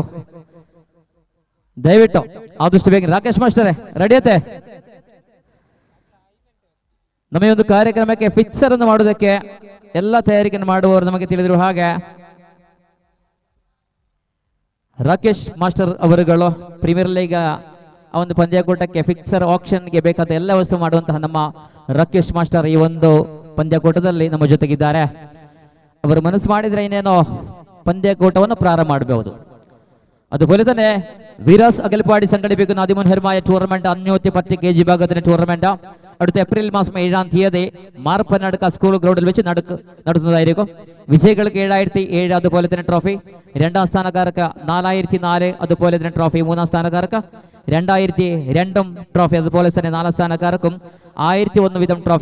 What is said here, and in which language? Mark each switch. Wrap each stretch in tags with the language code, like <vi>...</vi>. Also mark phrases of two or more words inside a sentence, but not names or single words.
<kn>ದಯವಿಟ್ಟು ಆದಷ್ಟು ಬೇಗ ರಾಕೇಶ್ ಮಾಸ್ಟರೇ ರೆಡಿಯತೆ ನಮ್ಮ ಒಂದು ಕಾರ್ಯಕ್ರಮಕ್ಕೆ ಫಿಕ್ಸರ್ ಅನ್ನು ಮಾಡುವುದಕ್ಕೆ ಎಲ್ಲ ತಯಾರಿಕೆಯನ್ನು ಮಾಡುವವರು ನಮಗೆ ತಿಳಿದಿರುವ ಹಾಗೆ ರಾಕೇಶ್ ಮಾಸ್ಟರ್ ಅವರುಗಳು ಪ್ರೀಮಿಯರ್ ಲೀಗ್ ಆ ಒಂದು ಪಂದ್ಯಕೂಟಕ್ಕೆ ಫಿಕ್ಸರ್ ಆಕ್ಷನ್ಗೆ ಬೇಕಾದ ಎಲ್ಲ ವಸ್ತು ಮಾಡುವಂತಹ ನಮ್ಮ ರಾಕೇಶ್ ಮಾಸ್ಟರ್ ಈ ಒಂದು ಪಂದ್ಯಕೂಟದಲ್ಲಿ ನಮ್ಮ ಜೊತೆಗಿದ್ದಾರೆ. ಅವರು ಮನಸ್ಸು ಮಾಡಿದ್ರೆ ಇನ್ನೇನೋ ಪಂದ್ಯಕೂಟವನ್ನು ಪ್ರಾರಂಭ ಮಾಡಬಹುದು.</kn> <ml>അതുപോലെ തന്നെ വിരാസ് അകൽപ്പാടി സംഘടിപ്പിക്കുന്ന അതിമനോഹരമായ ടൂർണമെന്റ് 510 kg വിഭാഗത്തിന്റെ ടൂർണമെന്റ് അടുത്ത ഏപ്രിൽ മാസം 7-ാം തീയതി മാർപ്പനടുക്ക സ്കൂൾ ഗ്രൗണ്ടിൽ വെച്ച് നടത്തുന്നതായിരിക്കും. വിജയികൾക്ക് 7007 അതുപോലെ തന്നെ ട്രോഫി, 2ാം സ്ഥാനക്കാർക്ക് 4004 അതുപോലെ തന്നെ ട്രോഫി, 3ാം സ്ഥാനക്കാർക്ക് 2002 ട്രോഫി, അതുപോലെ തന്നെ 4ാം സ്ഥാനക്കാർക്കും 1001 വീതം ട്രോഫി.</ml>